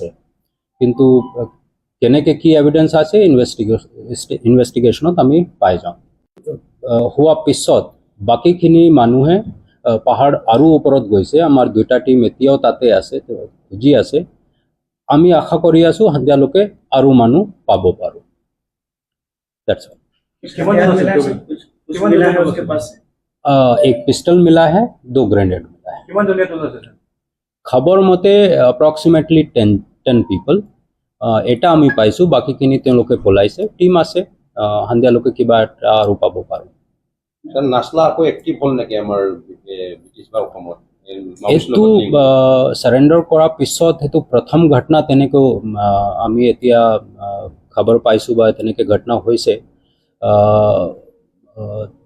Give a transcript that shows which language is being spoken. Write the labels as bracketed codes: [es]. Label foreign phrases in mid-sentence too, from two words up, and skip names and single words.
[as] কিন্তু কেনেকৈ কি এভিডেন্স আছে ইনভেষ্টিগেশ্যনত আমি পাই যাওঁ। হোৱা পিছত বাকীখিনি মানুহে পাহাৰ আৰু ওপৰত গৈছে। আমাৰ দুটা টিম এতিয়াও তাতে আছে, খুজি আছে। আমি আশা কৰি আছোঁ সন্ধিয়ালৈকে আৰু মানুহ পাব পাৰোঁ। [hi] एक पिस्टल मिला है, 2 ग्रेनेड मिला है। [as] খবৰ মতে [en] approximately 10 people [as] এটা আমি পাইছোঁ। বাকীখিনি তেওঁলোকে পলাইছে, টিম আছে। সন্ধিয়ালৈকে কিবা এটা আৰু পাব পাৰোঁ। নাছলা আকৌ এক্টিভ হ'ল নেকি আমাৰ ব্ৰিটিছ বা অসমত? এইটো চাৰেণ্ডাৰ কৰাৰ পিছত সেইটো প্ৰথম ঘটনা তেনেকৈ আমি এতিয়া খবৰ পাইছোঁ বা তেনেকৈ ঘটনা হৈছে।